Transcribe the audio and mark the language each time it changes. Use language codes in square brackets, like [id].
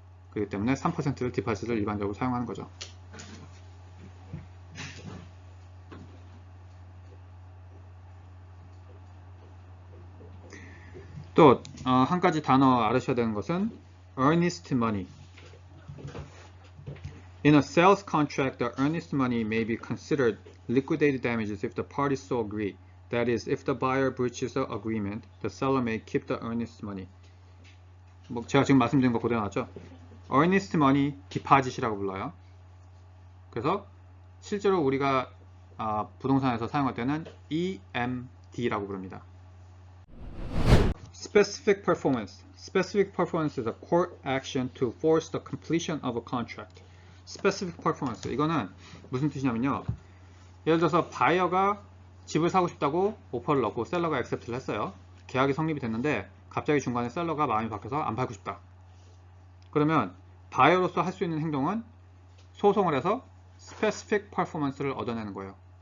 [ko] 그렇기 때문에 3%를 디파짓을 일반적으로 사용하는 거죠. 또 한 가지 단어 알으셔야 되는 것은 earnest money. [en] In a sales contract, the earnest money may be considered liquidated damages if the parties so agree. That is, if the buyer breaches the agreement, the seller may keep the earnest money. [ko] 뭐 제가 지금 말씀드린 거 그대로 나왔죠? earnest money 디파짓이라고 불러요. 그래서 실제로 우리가 부동산에서 사용할 때는 EMD라고 부릅니다. [en] Specific performance. Specific performance is a court action to force the completion of a contract. Specific performance. [ko] 이거는 무슨 뜻이냐면요. 예를 들어서 바이어가 집을 사고 싶다고 오퍼를 넣고 셀러가 액셉트를 했어요. 계약이 성립이 됐는데 갑자기 중간에 셀러가 마음이 바뀌어서 안 팔고 싶다. 그러면 바이어로서 할 수 있는 행동은 소송을 해서 specific performance를 얻어내는 거예요.